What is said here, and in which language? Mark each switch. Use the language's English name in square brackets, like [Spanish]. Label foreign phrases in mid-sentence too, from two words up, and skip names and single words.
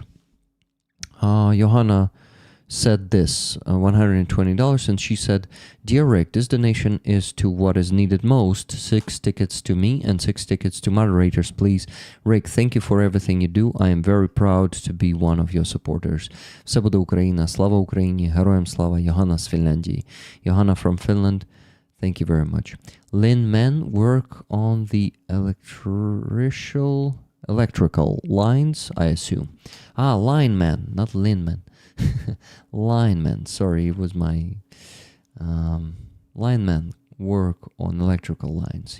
[English] Johanna said this, $120, and she said, Dear Rick, this donation is to what is needed most. 6 tickets to me and 6 tickets to moderators, please. Rick, thank you for everything you do. I am very proud to be one of your supporters. [Ukrainian] Все буде Україна, слава Україні, героям слава, Johanna з Фінляндії. [English] Johanna from Finland, thank you very much. Lin Men work on the electrical lines, I assume. Lineman, not Linman. Lineman, sorry, it was my lineman work on electrical lines.